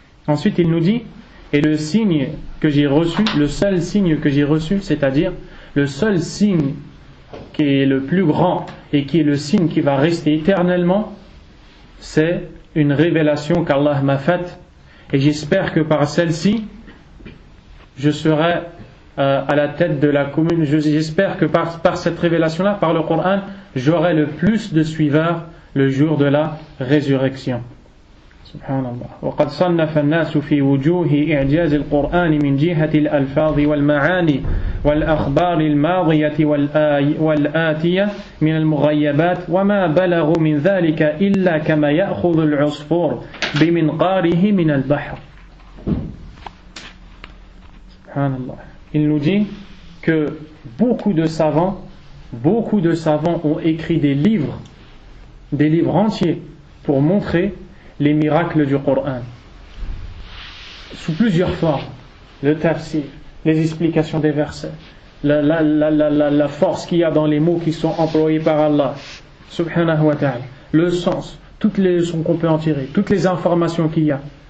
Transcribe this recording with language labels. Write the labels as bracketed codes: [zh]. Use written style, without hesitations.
[fr] Ensuite il nous dit, et le signe que j'ai reçu, le seul signe que j'ai reçu, c'est-à-dire le seul signe qui est le plus grand et qui est le signe qui va rester éternellement, c'est une révélation qu'Allah m'a faite, et j'espère que par celle-ci je serai à la tête de la commune. J'espère que par cette révélation-là, par le Coran, j'aurai le plus de suiveurs le jour de la résurrection. [ar] Subhanallah. وقد صنف الناس في وجوه إعجاز القرآن من جهة الألفاظ والمعاني والأخبار الماضية والآتية من المغيبات وما بلغوا من ذلك إلا كما يأخذ العصفور بمنقاره من البحر. Subhanallah. [fr] Il nous dit que beaucoup de savants ont écrit des livres entiers pour montrer les miracles du Coran sous plusieurs formes, le tafsir, les explications des versets, la force qu'il y a dans les mots qui sont employés par Allah subhanahu wa ta'ala, le sens, toutes les leçons qu'on peut en tirer, toutes les informations qu'il y a.